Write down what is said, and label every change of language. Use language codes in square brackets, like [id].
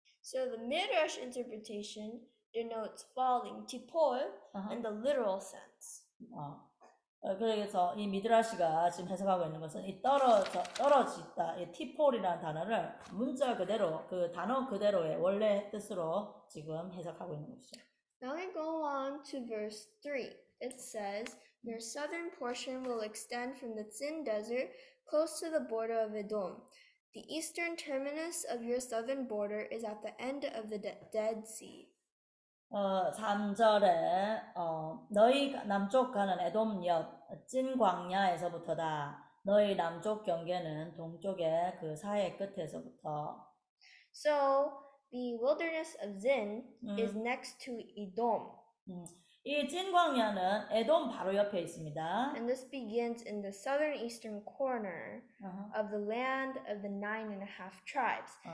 [en] So the midrash interpretation denotes falling, tipol, in the literal sense. [ko] 그래서 이 미드라시가 지금 해석하고 있는 것은 이 떨어지다, 이 티폴이라는 단어를 문자 그대로, 그 단어 그대로의 원래 뜻으로 지금 해석하고 있는 것이죠. [en] Now we go on to verse 3. It says, "Your southern portion will extend from the Zin desert close to the border of Edom. The eastern terminus of your southern border is at the end of the Dead Sea." [ko] 3절에 너희 남쪽 가는 에돔 옆 찐 광야에서부터다. 너희 남쪽 경계는 동쪽의 그 사해 끝에서부터. [en] So the wilderness of Zin is next to Edom. [ko] 이 찐 광야는 에돔 바로 옆에 있습니다. [en] And this begins in the southern eastern corner of the land of the 9.5 tribes.